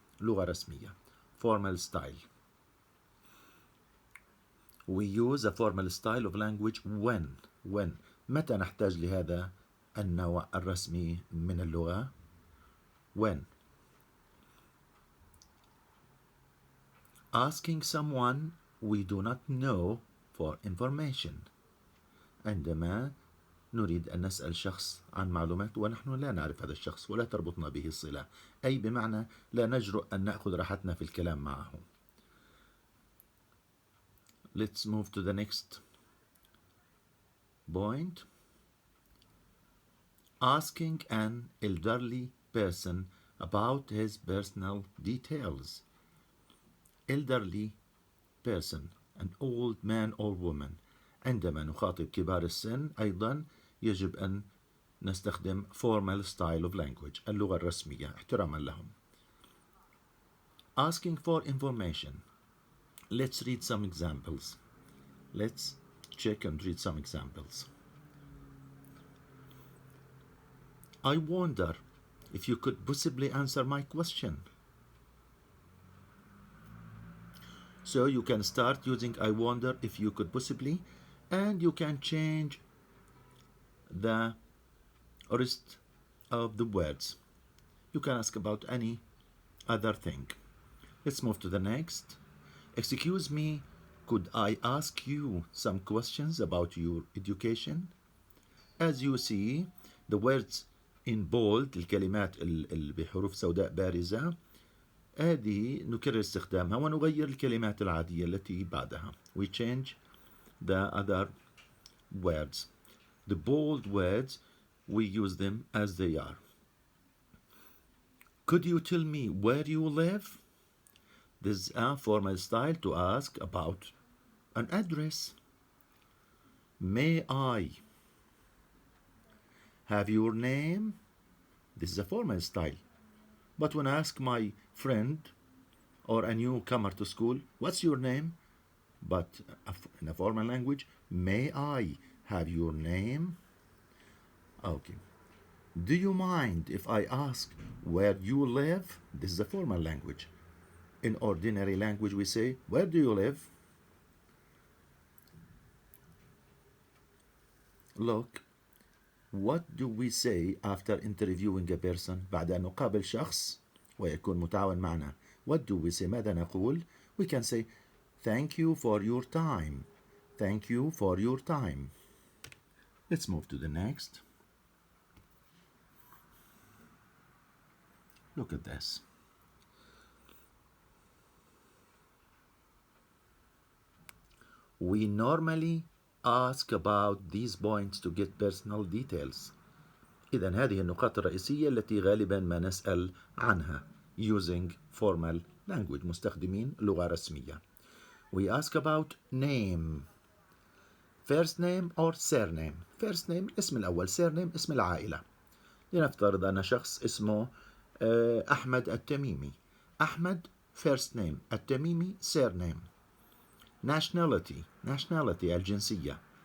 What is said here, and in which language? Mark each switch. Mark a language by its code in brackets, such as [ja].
[ar] لغة رسمية. [en] Formal style. We use a formal style of language when. [ar] متى نحتاج لهذا النوع الرسمي من اللغة؟ [en] When. Asking someone we do not know for information. [ar] عندما نريد أن نسأل شخص عن معلومات ونحن لا نعرف هذا الشخص ولا تربطنا به الصلة، أي بمعنى لا نجرؤ أن نأخذ راحتنا في الكلام معه. [en] Let's move to the next point. Asking an elderly person about his personal details. Elderly person, an old man or woman. [ar] عندما نخاطب كبار السن أيضا يجب أن نستخدم [en] formal style of language [ar] اللغة الرسمية احتراما لهم. [en] Asking for information. Let's read some examples. Let's check and read some examples. I wonder if you could possibly answer my question. So you can start using I wonder if you could possibly, and you can change the rest of the words. You can ask about any other thing. Let's move to the next. Excuse me, could I ask you some questions about your education? As you see, the words in bold, [ar] الكلمات اللي بحروف سوداء بارزة، هذه نكرر استخدامها ونغير الكلمات العادية التي بعدها. [en] We change the other words. The bold words, we use them as they are. Could you tell me where you live? This is a formal style to ask about an address. May I have your name? This is a formal style. But when I ask my friend or a newcomer to school, what's your name? But in a formal language, may I have your name? Okay. Do you mind if I ask where you live? This is a formal language. In ordinary language, we say, where do you live? Look, what do we say after interviewing a person? [ar] بعد أن نقابل شخص ويكون متعاون معنا. [en] What do we say? [ar] ماذا نقول? [en] We can say, thank you for your time. Thank you for your time. Let's move to the next. Look at this. We normally ask about these points to get personal details. [ar] إذن هذه النقاط الرئيسية التي غالبا ما نسأل عنها [en] using formal language [ar] مستخدمين لغة رسمية. [en] We ask about name. First name or surname. First name [ar] اسم الأول. Surname اسم العائلة. لنفترض أن شخص اسمه احمد التميمي. [en] احمد first name. التميمي surname. nationality الجنسية.